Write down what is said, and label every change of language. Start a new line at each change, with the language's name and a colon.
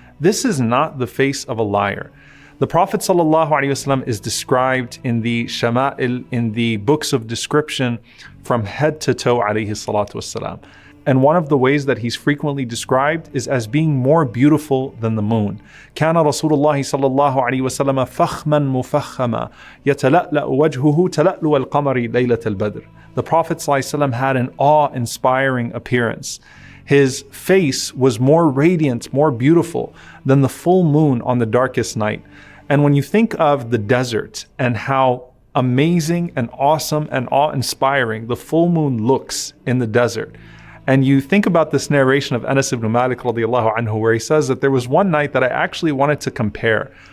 English: This is not the face of a liar. The Prophet ﷺ is described in the Shama'il, in the books of description, from head to toe, alayhi salatu wassalam. And one of the ways that he's frequently described is as being more beautiful than the moon.
Arabic: كان رسول الله صلى الله عليه وسلم فخما مفخما يتلألأ وجهه تلألؤ القمر ليلة البدر.
English: The Prophet ﷺ had an awe-inspiring appearance. His face was more radiant, more beautiful than the full moon on the darkest night. And when you think of the desert and how amazing and awesome and awe-inspiring the full moon looks in the desert, and you think about this narration of Anas ibn Malik radiallahu anhu, where he says that there was one night that I actually wanted to compare.